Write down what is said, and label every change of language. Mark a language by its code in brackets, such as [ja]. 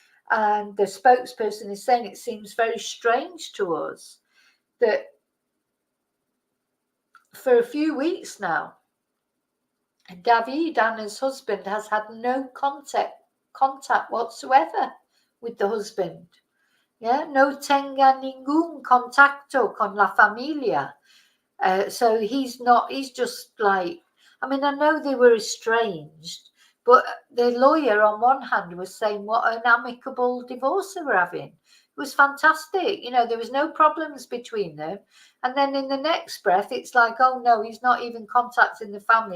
[en] And the spokesperson is saying it seems very strange to us that for a few weeks now, David, Anna's husband, has had no contact whatsoever with the husband. [es] Yeah, no tenga ningún contacto con la familia. [en] So he's just like, I mean, I know they were estranged, but the lawyer on one hand was saying what an amicable divorce they were having. It was fantastic. There was no problems between them. And then in the next breath, it's like, oh no, he's not even contacting the family.